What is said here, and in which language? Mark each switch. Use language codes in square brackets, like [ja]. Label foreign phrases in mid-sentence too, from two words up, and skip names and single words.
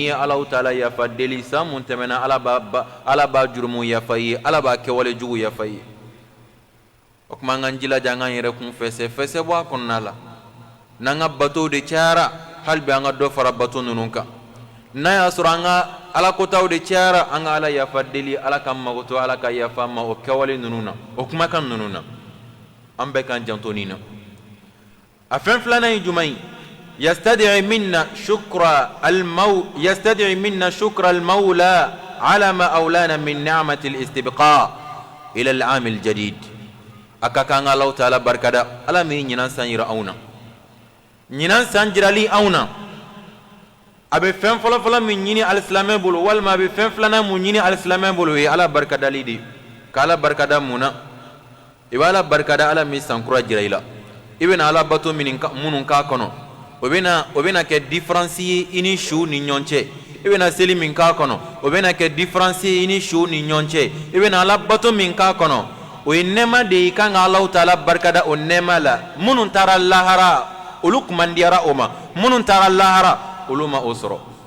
[bm] ye Allahu Taala yafa deli san mun tɛmɛna Ala b'a jurumu yafa i ye Ala b'a kɛwale jugu yafa i ye o kuma an k'an jilaja an k'an yɛrɛ kun fɛsɛ bɔ a kɔnɔna la n'an ka batow de cayara hali bi an ka dɔ fara bato ninnu kan n'a y'a sɔrɔ an ka alakotaw de cayara an ka Ala yafa deli Ala ka mago to Ala ka yafa ma o kɛwale ninnu na o kumakan ninnu na an bɛɛ k'an janto nin na a fɛn filanan ye jumɛn ye [ar] يستدعي منا شكرا المولى على ما أولانا من نعمة الاستبقاء إلى العام الجديد [bm] a ka kan Allahu Taala barkada Ala min ɲinan san yira anw na ɲinan san jirali anw na a bɛ fɛn fɔlɔfɔlɔ min ɲini alisilamɛ bolo walima a bɛ fɛn filanan mun ɲini alisilamɛ bolo o ye Ala barikadali de ka Ala barikada mun na i bɛ Ala barikada Ala min sankura jira i la i bɛna Ala bato minnu k'a kɔnɔ o bɛna kɛ différence ye i ni su ni ɲɔgɔn cɛ i bɛna seli min k'a kɔnɔ o bɛna kɛ différence ye i ni su ni ɲɔgɔn cɛ i bɛna Ala bato min k'a kɔnɔ o ye nɛɛma de ye i kan ka Alahu Taala barikada o nɛɛma la minnu taara lahara olu kumandiyara o ma minnu taara lahara uluma usro